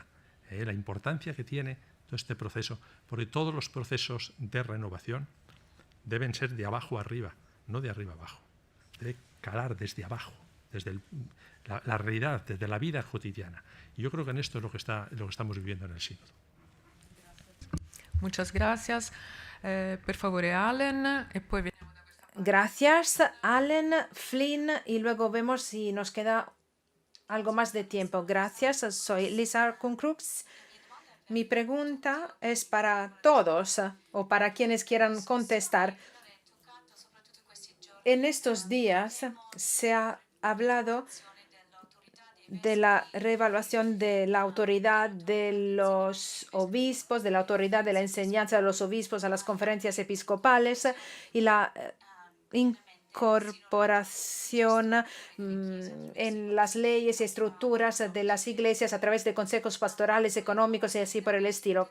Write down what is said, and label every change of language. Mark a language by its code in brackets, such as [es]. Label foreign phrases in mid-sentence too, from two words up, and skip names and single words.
[es] La importancia que tiene todo este proceso, porque todos los procesos de renovación deben ser de abajo arriba, no de arriba abajo. Debe calar desde abajo, desde la realidad, desde la vida cotidiana. Y yo creo que en esto es lo que estamos viviendo en el sínodo. Muchas gracias. [it] Per favore, Allen, e poi veniamo da questa parte. [es] Gracias, Allen, Flynn, y luego vemos si nos queda algo más de tiempo. Gracias, soy Lisa Kuncrux. Mi pregunta es para todos o para quienes quieran contestar. En estos días se ha hablado de la reevaluación de la autoridad de los obispos, de la autoridad de la enseñanza de los obispos a las conferencias episcopales y la incorporación en las leyes y estructuras de las iglesias a través de consejos pastorales, económicos y así por el estilo.